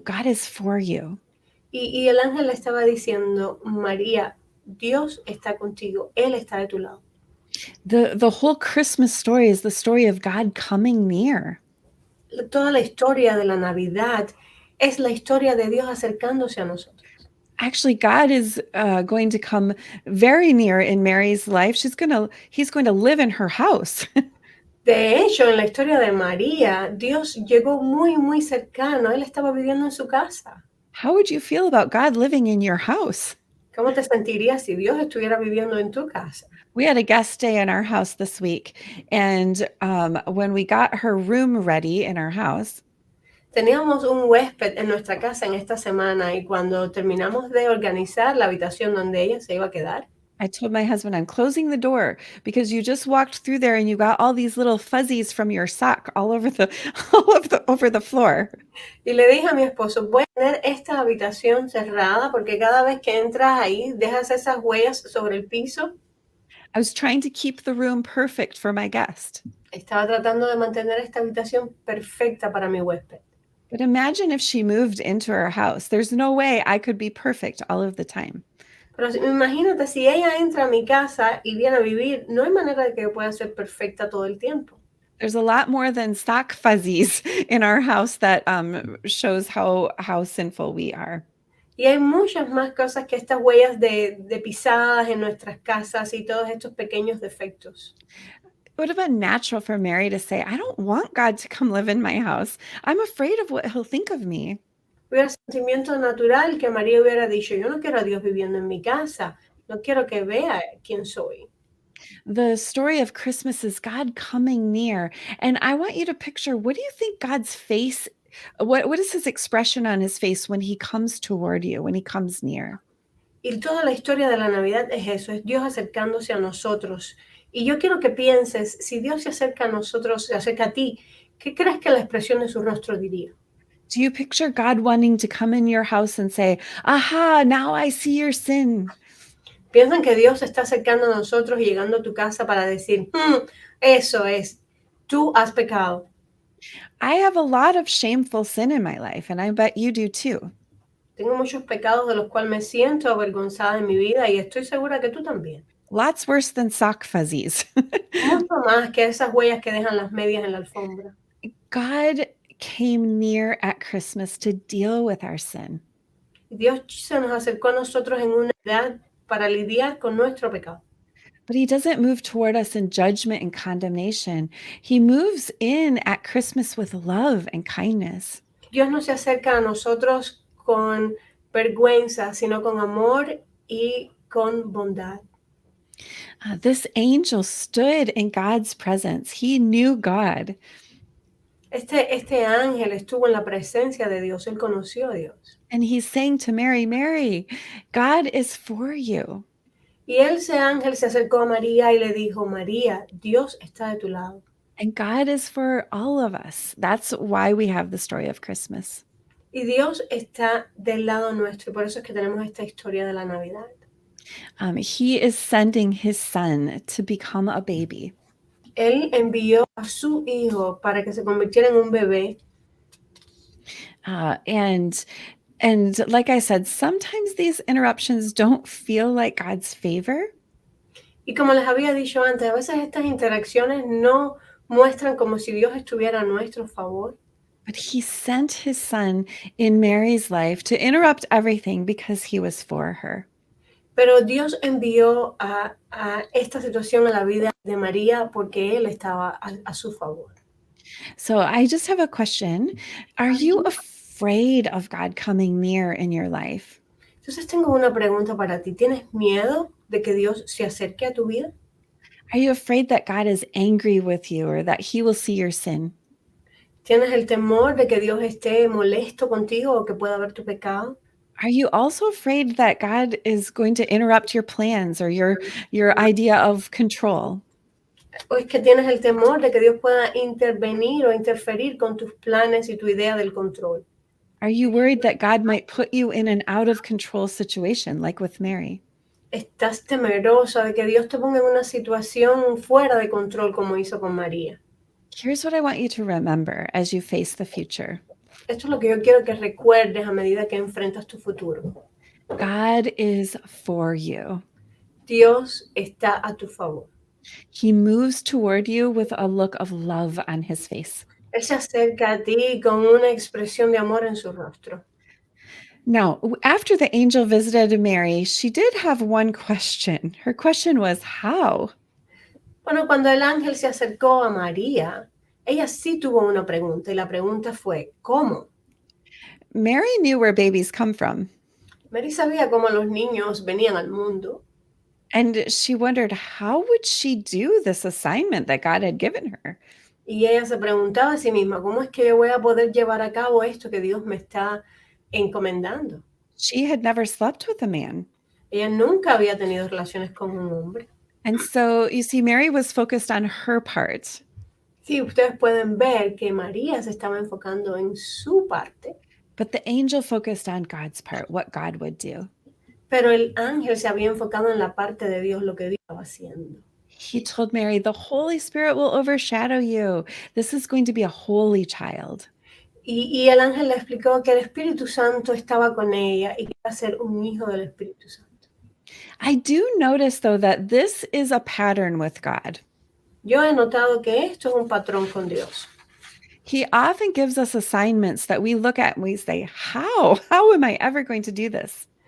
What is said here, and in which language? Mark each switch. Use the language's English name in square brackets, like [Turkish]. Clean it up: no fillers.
[English] God is for you. [Spanish] Y el ángel le estaba diciendo, María, Dios está contigo, Él está de tu lado. [English] The whole Christmas story is the story of God coming near. [Spanish] Toda la historia de la Navidad es la historia de Dios acercándose a nosotros. [English] Actually, God is going to come very near in Mary's life. He's going to live in her house. [Spanish] De hecho, en la historia de María, Dios llegó muy, muy cercano. Él estaba viviendo en su casa. [English] How would you feel about God living in your house? [Spanish] ¿Cómo te sentirías si Dios estuviera viviendo en tu casa? [English] We had a guest stay in our house this week. And when we got her room ready in our house, [Spanish] Teníamos un huésped en nuestra casa en esta semana y cuando terminamos de organizar la habitación donde ella se iba a quedar, [English] I told my husband, I'm closing the door because you just walked through there and you got all these little fuzzies from your sock all over over the floor. [Spanish] y le dije a mi esposo, voy a tener esta habitación cerrada porque cada vez que entras ahí dejas esas huellas sobre el piso. [English] I was trying to keep the room perfect for my guest. [Spanish] Estaba tratando de mantener esta habitación perfecta para mi huésped. [English] But imagine if she moved into our house. There's no way I could be perfect all of the time. [Spanish] Pero imagínate, si ella entra a mi casa y viene a vivir, no hay manera de que pueda ser perfecta todo el tiempo. [English] There's a lot more than sock fuzzies in our house that shows how sinful we are. [Spanish] Y hay muchas más cosas que estas huellas de pisadas en nuestras casas y todos estos pequeños defectos. [English] It would have been natural for Mary to say, I don't want God to come live in my house. I'm afraid of what he'll think of me. [Spanish] Hubiera sentimiento natural que María hubiera dicho, yo no quiero a Dios viviendo en mi casa, no quiero que vea quién soy. [English] The story of Christmas is God coming near. And I want you to picture, what do you think God's face, what is his expression on his face when he comes toward you, when he comes near? [Spanish] Y toda la historia de la Navidad es eso, es Dios acercándose a nosotros. Y yo quiero que pienses, si Dios se acerca a nosotros, se acerca a ti, ¿qué crees que la expresión de su rostro diría? [English] Do you picture God wanting to come in your house and say, aha, now I see your sin? [Spanish] Piensan que Dios se está acercando a nosotros y llegando a tu casa para decir, eso es, tú has pecado. [English] I have a lot of shameful sin in my life, and I bet you do too. [Spanish] Tengo muchos pecados de los cuales me siento avergonzada en mi vida y estoy segura que tú también. [English] Lots worse than sock fuzzies. [Spanish] Mucho más que esas huellas que dejan las medias en la alfombra. [English] God came near at Christmas to deal with our sin. [Spanish] Dios se nos acercó a nosotros en una edad para lidiar con nuestro pecado. [English] But he doesn't move toward us in judgment and condemnation. He moves in at Christmas with love and kindness. [Spanish] Dios no se acerca a nosotros con vergüenza, sino con amor y con bondad. [English] This angel stood in God's presence. He knew God. [Spanish] Este ángel estuvo en la presencia de Dios, él conoció a Dios. [English] And he's saying to Mary, Mary, God is for you. [Spanish] Y ese ángel se acercó a María y le dijo, María, Dios está de tu lado. [English] And God is for all of us. That's why we have the story of Christmas. [Spanish] Y Dios está del lado nuestro, por eso es que tenemos esta historia de la Navidad. [English] He is sending his son to become a baby. [Spanish] Él envió a su hijo para que se convirtiera en un bebé. [English] And like I said, sometimes these interruptions don't feel like God's favor. [Spanish] Y como les había dicho antes, a veces estas interacciones no muestran como si Dios estuviera a nuestro favor. [English] But he sent his son in Mary's life to interrupt everything because he was for her. [Spanish] Pero Dios envió a esta situación a la vida de María porque Él estaba a su favor. [English] So I just have a question. Are you afraid of God coming near in your life? [Spanish] Entonces tengo una pregunta para ti. ¿Tienes miedo de que Dios se acerque a tu vida? [English] Are you afraid that God is angry with you or that he will see your sin? [Spanish] ¿Tienes el temor de que Dios esté molesto contigo o que pueda ver tu pecado? [English] Are you also afraid that God is going to interrupt your plans or your idea of control? [Spanish] ¿O es que tienes el temor de que Dios pueda intervenir o interferir con tus planes y tu idea del control? [English] Are you worried that God might put you in an out of control situation, like with Mary? [Spanish] ¿Estás temerosa de que Dios te ponga en una situación fuera de control como hizo con María? [English] Here's what I want you to remember as you face the future. [Spanish] Esto es lo que yo quiero que recuerdes a medida que enfrentas tu futuro. [English] God is for you. [Spanish] Dios está a tu favor. [English] He moves toward you with a look of love on his face. [Spanish] Él se acerca a ti con una expresión de amor en su rostro. [English] Now, after the angel visited Mary, she did have one question. Her question was, how? [Spanish] Bueno, cuando el ángel se acercó a María, ella sí tuvo una pregunta y la pregunta fue, ¿cómo? [English] Mary knew where babies come from, [Spanish] Mary sabía cómo los niños venían al mundo [English] and she wondered, how would she do this assignment that God had given her? [Spanish] y ella se preguntaba a sí misma, ¿cómo es que yo voy a poder llevar a cabo esto que Dios me está encomendando? [English] She had never slept with a man. [Spanish] Ella nunca había tenido relaciones con un hombre. [English] And so you see, Mary was focused on her part, [Spanish] Sí, ustedes pueden ver que María se estaba enfocando en su parte, [English] but the angel focused on God's part, what God would do. [Spanish] pero el ángel se había enfocado en la parte de Dios, lo que Dios estaba haciendo. [English] He told Mary, the Holy Spirit will overshadow you. This is going to be a holy child. [Spanish] Y el ángel le explicó que el Espíritu Santo estaba con ella y que iba a ser un hijo del Espíritu Santo. [English] I do notice, though, that this is a pattern with God. [Spanish] Yo he notado que esto es un patrón con Dios. [English] He often gives us assignments that we look at and we say, how? How am I ever going to do this?